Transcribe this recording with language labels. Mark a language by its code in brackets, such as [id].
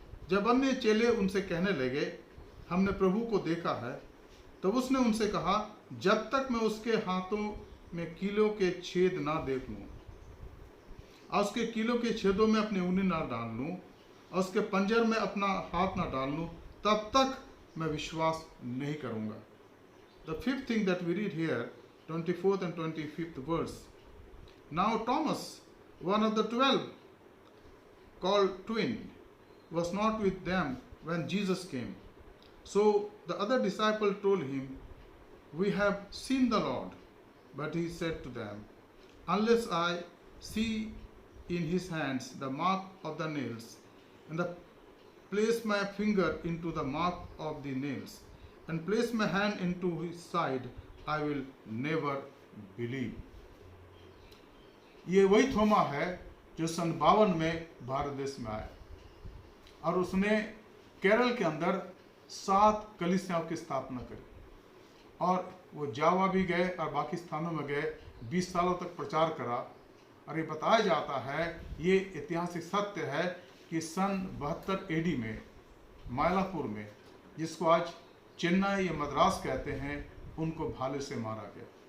[hi] जब अन्य चेले उनसे कहने लगे, हमने प्रभु को देखा है, तब उसने उनसे कहा, जब तक मैं उसके हाथों में कीलों के छेद ना देख लूं और उसके कीलों के छेदों में अपनी उंगली ना डाल लूं और उसके पंजर में अपना हाथ ना डाल लूं, तब तक मैं विश्वास नहीं करूंगा। [en] The fifth thing that we read here, 24th and 25th verse. Now Thomas, one of the 12, called twin, was not with them when Jesus came. So the other disciple told him, we have seen the Lord. But he said to them, unless I see in his hands the mark of the nails, and place my finger into the mark of the nails, and place my hand into his side, I will never believe. [hi] ये वही थोमा है जो सन 52 में भारत देश में आया और उसने केरल के अंदर 7 कलीसियाओं की स्थापना करी, और वो जावा भी गए और बाकी स्थानों में गए 20 सालों तक प्रचार करा। और ये बताया जाता है, ये ऐतिहासिक सत्य है कि सन 72 एडी में मायलापुर में, जिसको आज चेन्नई या मद्रास कहते हैं, उनको भाले से मारा गया।